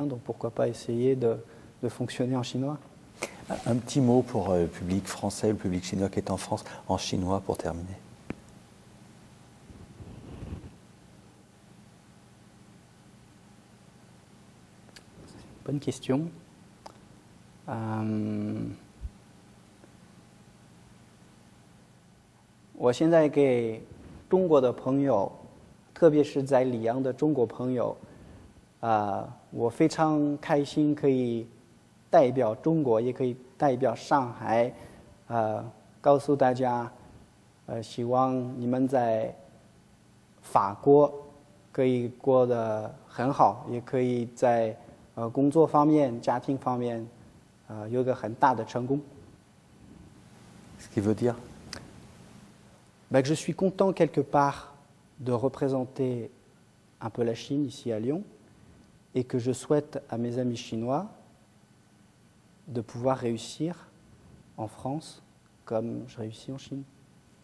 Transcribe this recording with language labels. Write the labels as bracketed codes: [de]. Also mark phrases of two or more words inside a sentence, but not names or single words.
[fr] Donc, pourquoi pas essayer de fonctionner en chinois? Un petit mot pour le public français, le public chinois qui est en France, en chinois, pour terminer. Bonne question. [zh] 我现在给中国的朋友，特别是在里昂的中国朋友，我非常开心可以代表中国，也可以代表上海，告诉大家，希望你们在法国可以过得很好，也可以在工作方面、家庭方面。有一个很大的成功。 [fr] Ce qui veut dire que je suis content quelque part de représenter un peu la Chine ici à Lyon et que je souhaite à mes amis chinois de pouvoir réussir en France comme je réussis en Chine.